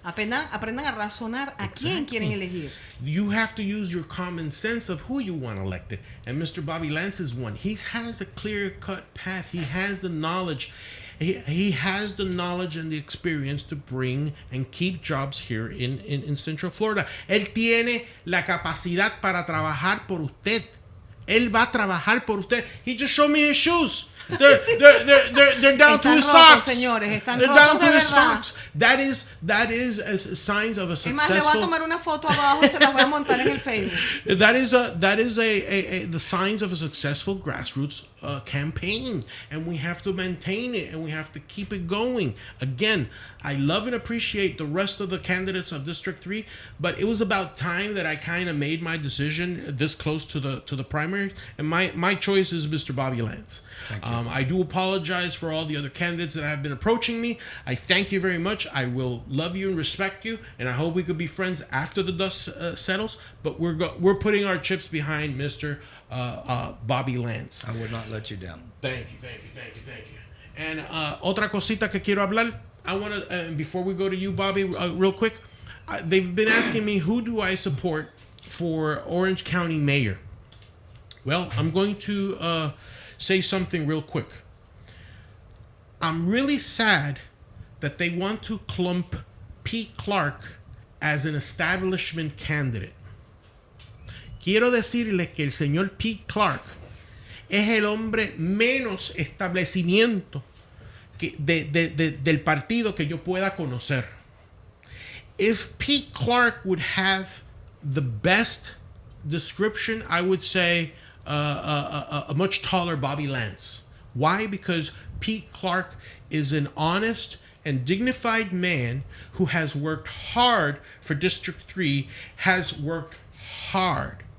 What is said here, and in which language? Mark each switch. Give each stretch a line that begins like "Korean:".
Spanish: Aprendan a razonar a quién quieren elegir.
English: You have to use your common sense of who you want elected. And Mr. Bobby Lance is one. He has a clear-cut path. He has the knowledge. He has the knowledge and the experience to bring and keep jobs here in Central Florida.
Spanish: Él tiene la capacidad para trabajar por usted. Él va a trabajar por usted.
English: He just showed me his shoes. They're down to his socks.
Spanish: Señores,
English: they're down to his socks. That is signs of a successful.
Spanish: Es más, le voy a tomar una foto abajo y se la voy a montar en el Facebook.
English: That is the signs of a successful grassroots campaign, and we have to maintain it and we have to keep it going. Again, I love and appreciate the rest of the candidates of District 3, but it was about time that I kind of made my decision this close to the primaries, and my choice is Mr. Bobby Lance. I do apologize for all the other candidates that have been approaching me. I thank you very much. I will love you and respect you, and I hope we could be friends after the dust settles. But we're putting our chips behind Mr. Bobby Lance. I would not let you down. Thank you.
Spanish: And otra cosita que quiero hablar.
English: I want to before we go to you, Bobby, real quick. They've been asking me who do I support for Orange County Mayor. Well, I'm going to say something real quick. I'm really sad that they want to clump Pete Clarke as an establishment candidate.
Spanish: quiero decirles que el señor Pete Clarke es el hombre menos establecimiento del partido que yo pueda conocer.
English: If Pete Clarke would have the best description, I would say a much taller Bobby Lance. Why? Because Pete Clarke is an honest and dignified man who has worked hard for District 3, has worked hard.